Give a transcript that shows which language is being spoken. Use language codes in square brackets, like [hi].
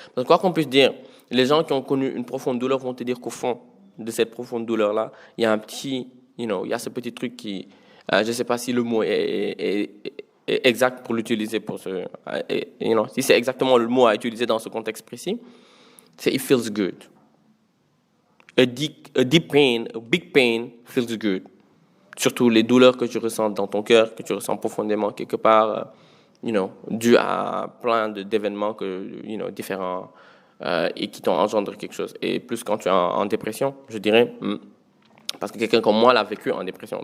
[fr] Parce que quoi qu'on puisse dire, les gens qui ont connu une profonde douleur vont te dire qu'au fond de cette profonde douleur-là, il y a un petit, il y a ce petit truc qui, je ne sais pas si le mot est exact pour l'utiliser pour si c'est exactement le mot à utiliser dans ce contexte précis, c'est [en] it feels good. A deep pain, a big pain feels good. [fr] Surtout les douleurs que tu ressens dans ton cœur, que tu ressens profondément quelque part, dû à plein d'événements différents et qui t'ont engendré quelque chose. Et plus quand tu es en dépression, je dirais, parce que quelqu'un comme moi l'a vécu en dépression.